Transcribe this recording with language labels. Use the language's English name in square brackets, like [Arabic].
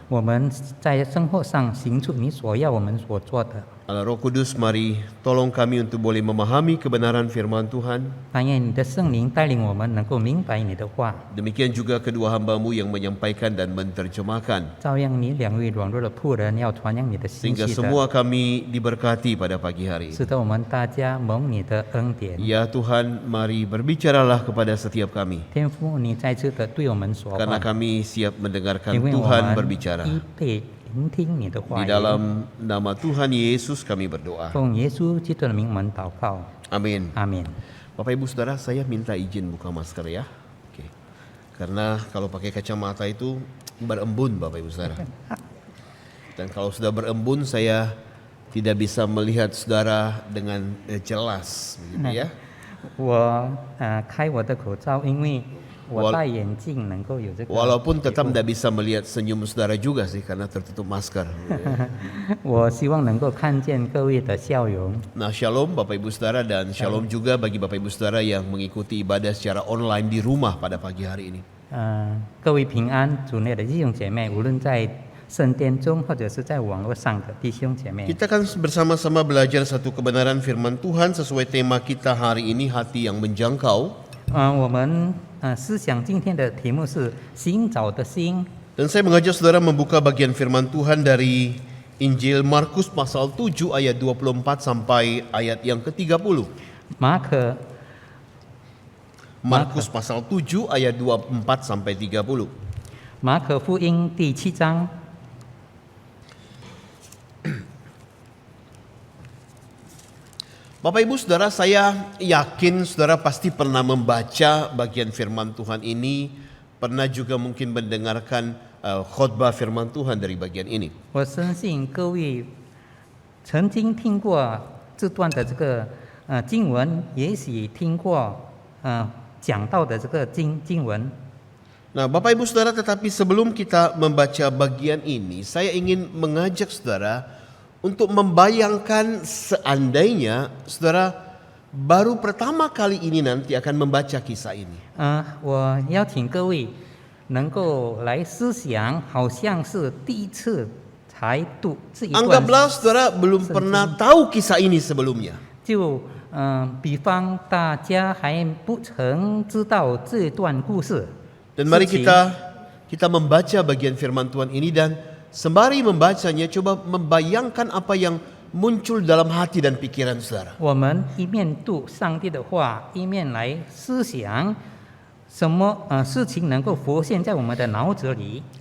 [Chinese] 我们在生活上行出你所要我们所做的。 [Indonesian] Allah Roh Kudus, mari tolong kami untuk boleh memahami kebenaran firman Tuhan. [Chinese] 但愿你的圣灵带领我们能够明白你的话， [Indonesian] Demikian juga kedua hamba-Mu yang menyampaikan dan menerjemahkan. [Chinese] 照样你两位软弱的仆人要传扬你的信 [Indonesian] Sehingga [Chinese] 息的， [Indonesian] semua kami diberkati pada pagi hari ini. [Chinese] 使得我们大家蒙你的恩典。 [Indonesian] Ya Tuhan, mari berbicaralah kepada setiap kami. [Chinese] 天父，你再次的对我们说 [Indonesian] Karena [Chinese] 话， [Indonesian] kami siap mendengarkan [Chinese] 因为我 [Indonesian] Tuhan [Chinese] 们 [Indonesian] berbicara. [Chinese] 预备聆听你的话语。 [Indonesian] dalam nama Tuhan Yesus kami berdoa. [Chinese] 奉耶稣基督的名，我们祷告， [Indonesian] Amin. [Chinese] 阿门。 [Indonesian] Bapak Ibu Saudara, saya minta izin buka masker ya. Oke. Karena kalau pakai kacamata itu berembun Bapak Ibu Saudara. Dan kalau sudah berembun saya tidak bisa melihat saudara dengan jelas, begitu ya. [Chinese] 我开我的口罩，因为我 [Indonesian] Wal- [Chinese] 戴眼镜能够有这个。 [Indonesian] Walaupun tetap tidak bisa melihat senyum saudara juga sih karena tertutup masker. [Chinese] 我希望能够看见各位的笑容。 [Indonesian] Nah, shalom Bapak Ibu Saudara dan shalom juga bagi Bapak Ibu Saudara yang mengikuti ibadah secara online di rumah pada pagi hari ini. [Chinese] 各位平安，主内的弟兄姐妹，无论在圣殿中或者是在网络上的弟兄姐妹， [Indonesian] Kita akan bersama-sama belajar satu kebenaran firman Tuhan sesuai tema kita hari ini, hati yang menjangkau. [Chinese] 我们思想今天的题目是寻找的心。 [Indonesian] Dan saya mengajak saudara membuka bagian firman Tuhan dari Injil Markus pasal 7 ayat 24 sampai ayat yang ke-30. [Chinese] 马可 [Indonesian] Markus pasal 7 ayat 24 sampai 30. [Chinese] 马可福音第7章。 [Indonesian] Bapak Ibu Saudara, saya yakin saudara pasti pernah membaca bagian firman Tuhan ini, pernah juga mungkin mendengarkan khotbah firman Tuhan dari bagian ini. [Chinese] 我相信各位曾经听过这段的这个经文，也许听过讲到的这个经文。 [Indonesian] Nah, Bapak Ibu Saudara, tetapi sebelum kita membaca bagian ini, saya ingin mengajak saudara untuk membayangkan seandainya saudara baru pertama kali ini nanti akan membaca kisah ini. [Chinese] 我邀请各位能够来思想，好像是第一次才读这一段。 [Indonesian] Anggaplah saudara belum pernah tahu kisah ini sebelumnya. [Chinese] 就比方大家还不曾知道这段故事。 [Indonesian] Dan mari kita membaca bagian firman Tuhan ini dan sembari membacanya coba membayangkan apa yang muncul dalam hati dan pikiran saudara. [Chinese] 我们一面读上帝的话，一面来思想什么事情能够浮现在我们的脑子里。